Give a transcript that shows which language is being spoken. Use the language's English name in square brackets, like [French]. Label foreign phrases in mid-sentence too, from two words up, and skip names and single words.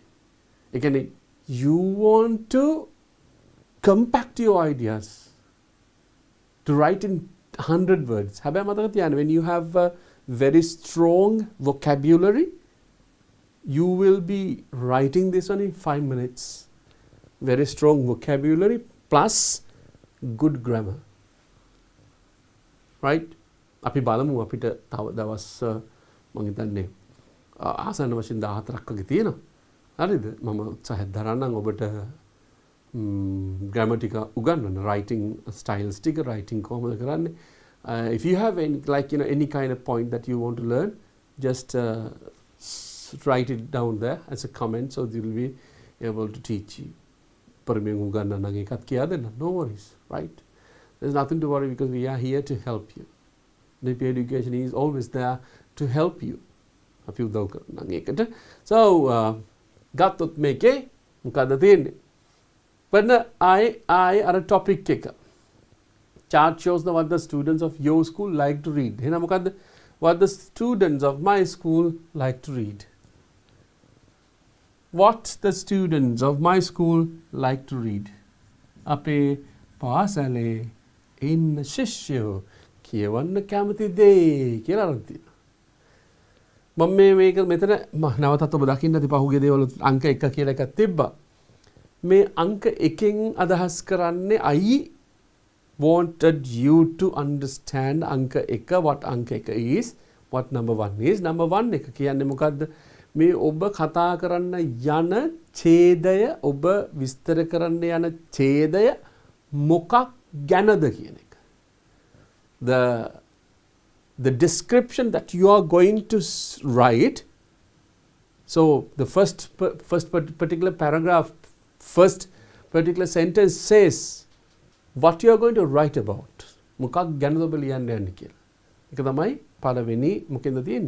[Sinhala] ඒ කියන්නේ [English] you want to compact your ideas to write in 100 words. [Sinhala] හැබැයි මතක තියාගන්න, [English] when you have a very strong vocabulary, you will be writing this one in 5 minutes. Very strong vocabulary plus good grammar. Right? [Sinhala] අපි බලමු අපිට තව දවස් මම හිතන්නේ ආසන්න වශයෙන් 14ක් වගේ තියෙනවා. හරිද? මම උත්සාහයක් දරන්නම් ඔබට grammar ටික උගන්වන්න, [English] writing styles [Sinhala] ටික, writing කොහොමද කරන්නේ. [English] If you have any, like, you know, any kind of point that you want to learn, just write it down there as a comment, so they will be able to teach you. [Sinhala] පරිමෙන් උගන්වන්න නම් එකක් කියා දෙන්න. [English] No worries, right? There's nothing to worry because we are here to help you. DP Education is always there to help you. [Sinhala] අපි උදව් කරනවා ඒකට. So ගත්තොත් මේකේ මොකද තියෙන්නේ? [English] But I අර topic එක. Chart shows what the students of your school like to read. [Sinhala] එහෙනම් මොකද්ද? [English] What the students of my school like to read. What the students of my school like to read. [Sinhala] අපේ පාසලේ ඉන්න ශිෂ්‍යයෝ කියවන්න කැමති දේ කියලා අරන් තියෙනවා. මම මේක මෙතන නැවතත් ඔබ දකින්න ඇති පහුගිය දේවල් අංක 1 කියලා එකක් තිබ්බා. මේ අංක 1න් අදහස් කරන්නේ [English] I wanted you to understand අංක 1 what අංක 1 is, what number 1 is. [Sinhala] number 1 එක කියන්නේ මොකද්ද? මේ ඔබ කතා කරන්න යන ඡේදය, ඔබ විස්තර කරන්න යන ඡේදය මොකක් ගැනද කියන එක. [English] The description that you are going to write, so the first particular paragraph, first particular sentence says what you are going to write about. [Sinhala] මොකක් ගැනද ඔබ ලියන්න යන්නේ කියලා. ඒක තමයි පළවෙනි මොකෙන්ද තියෙන්නේ?